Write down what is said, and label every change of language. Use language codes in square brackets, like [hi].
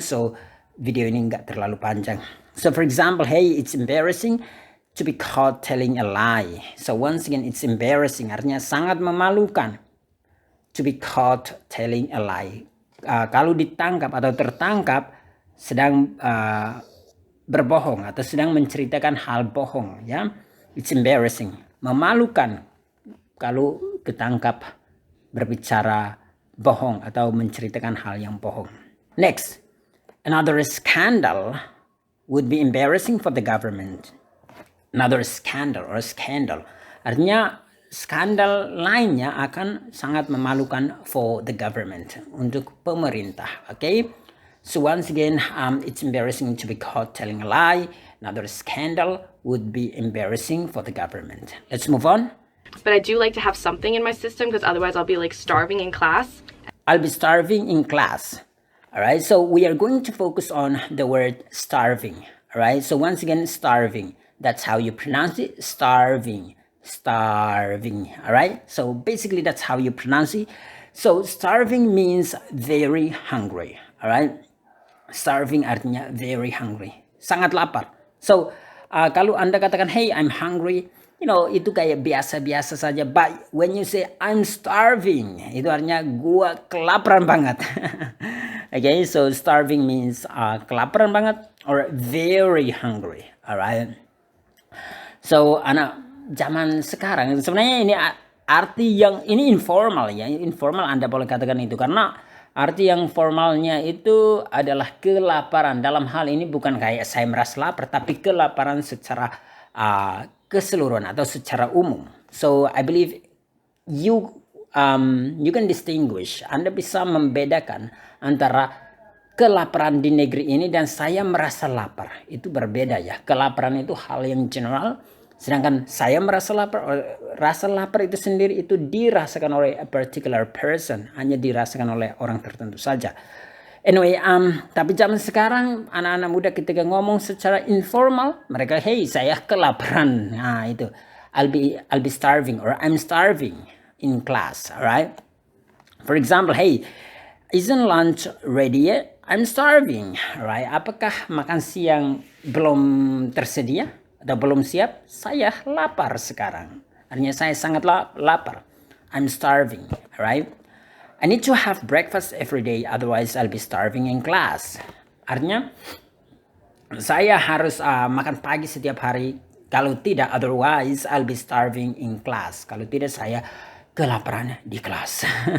[id] So video ini nggak terlalu panjang. [en] So for example, hey, it's embarrassing to be caught telling a lie. So once again, it's embarrassing, [id] artinya sangat memalukan. [en] To be caught telling a lie. [id] Kalau ditangkap atau tertangkap sedang berbohong atau sedang menceritakan hal bohong, ya, [en] it's embarrassing, [id] memalukan kalau ketangkap berbicara bohong atau menceritakan hal yang bohong. [en] Next, another scandal would be embarrassing for the government. Another scandal or scandal, [id] artinya skandal lainnya akan sangat memalukan [en] for the government, [id] untuk pemerintah. [en] Okay? So once again, it's embarrassing to be caught telling a lie. Another scandal would be embarrassing for the government. Let's move on. But I do like to have something in my system because otherwise I'll be like starving in class. I'll be starving in class. All right, so we are going to focus on the word starving. All right, so once again, starving. That's how you pronounce it, starving. Starving. All right, so basically that's how you pronounce it. So starving means very hungry. All right, starving artinya very hungry, [id] sangat lapar. So kalau Anda katakan, [en] hey, I'm hungry, [id] itu kayak biasa-biasa saja. [en] But when you say I'm starving, [id] itu artinya gua kelaparan banget. [en] Okay, so starving means [id] kelaparan banget [en] or very hungry. Alright. [id] So anak zaman sekarang sebenarnya ini arti yang ini informal ya. Informal Anda boleh katakan itu, karena arti yang formalnya itu adalah kelaparan. Dalam hal ini bukan kayak saya merasa lapar, tapi kelaparan secara keseluruhan atau secara umum. [en] So I believe you can distinguish. [id] Anda bisa membedakan antara kelaparan di negeri ini dan saya merasa lapar. Itu berbeda ya. Kelaparan itu hal yang general. Sedangkan saya merasa lapar, rasa lapar itu sendiri itu dirasakan oleh [en] a particular person, [id] hanya dirasakan oleh orang tertentu saja. Anyway, tapi zaman sekarang anak-anak muda ketika ngomong secara informal, mereka, hey, saya kelaparan. [en] Nah, itu I'll be starving or I'm starving in class, alright? For example, hey, isn't lunch ready yet? I'm starving, right? [id] Apakah makan siang belum tersedia? Atau belum siap? Saya lapar sekarang. Artinya saya sangat lapar. [en] I'm starving, right? I need to have breakfast every day, otherwise I'll be starving in class. [id] Artinya saya harus makan pagi setiap hari. Kalau tidak, [en] otherwise I'll be starving in class. [id] Kalau tidak, saya kelaparan di kelas.